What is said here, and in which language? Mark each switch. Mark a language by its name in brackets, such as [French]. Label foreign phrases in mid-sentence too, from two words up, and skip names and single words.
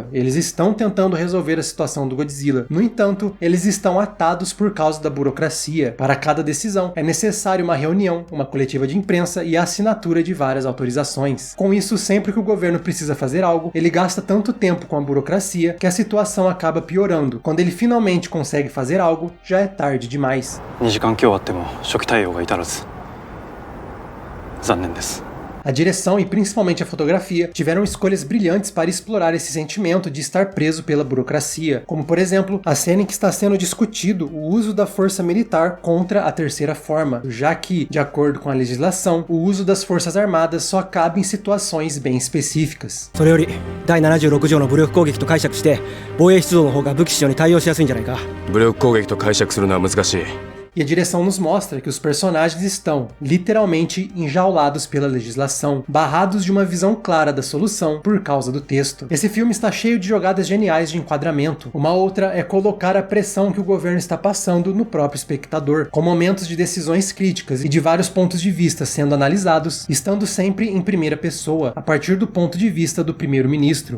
[Portuguese] Eles estão tentando resolver a situação do Godzilla. No entanto, eles estão atados por causa da burocracia. Para cada decisão, é necessário uma reunião, uma coletiva de imprensa e a assinatura de várias autorizações. Com isso, sempre que o governo precisa fazer algo, ele gasta tanto tempo com a burocracia que a situação acaba piorando. Quando ele finalmente consegue fazer algo, já é tarde demais. [Japanese] っても初期対応が至らず残念です。 [Portuguese] A direção e principalmente a fotografia tiveram escolhas brilhantes para explorar esse sentimento de estar preso pela burocracia, como por exemplo, a cena em que está sendo discutido o uso da força militar contra a terceira forma, já que, de acordo com a legislação, o uso das forças armadas só cabe em situações bem específicas. [Japanese] それより第76条の武力攻撃と解釈して防衛出動の方が武器使用に対応しやすいんじゃないか。武力攻撃と解釈するのは難しい。 [Portuguese] E a direção nos mostra que os personagens estão, literalmente, enjaulados pela legislação, barrados de uma visão clara da solução por causa do texto. Esse filme está cheio de jogadas geniais de enquadramento. Uma outra é colocar a pressão que o governo está passando no próprio espectador, com momentos de decisões críticas e de vários pontos de vista sendo analisados, estando sempre em primeira pessoa, a partir do ponto de vista do primeiro-ministro.